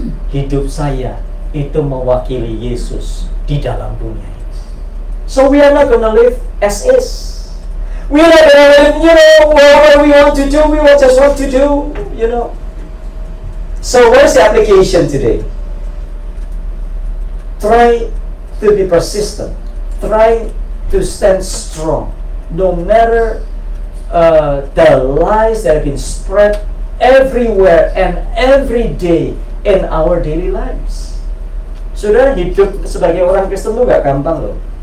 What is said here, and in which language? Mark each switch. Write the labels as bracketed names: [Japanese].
[Indonesian] Hidup saya itu mewakili Yesus di dalam dunia ini. [English] So we are not gonna live as is. We are not gonna live, whatever we want to do, we will just want to do, So what is the application today? Try to be persistent. Try to stand strong. No matter the lies that have been spread everywhere and every day in our daily lives. [Indonesian] Saudara, hidup sebagai orang Kristen itu gak gampang loh.